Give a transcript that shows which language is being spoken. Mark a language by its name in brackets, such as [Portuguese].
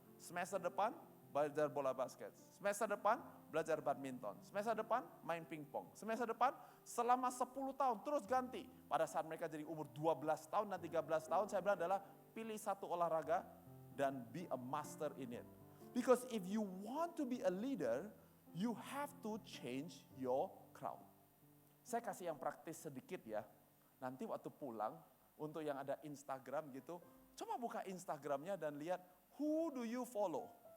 [Indonesian] Semester depan belajar bola basket. Semester depan belajar badminton. Semester depan main pingpong. Semester depan selama 10 tahun terus ganti. Pada saat mereka jadi umur 12 tahun dan 13 tahun, saya bilang adalah pilih satu olahraga dan [English] be a master in it. Because if you want to be a leader, you have to change your crowd. [Indonesian] Saya kasih yang praktis sedikit ya. Nanti waktu pulang, untuk yang ada Instagram gitu, coba buka Instagramnya dan lihat, [English] who do you follow?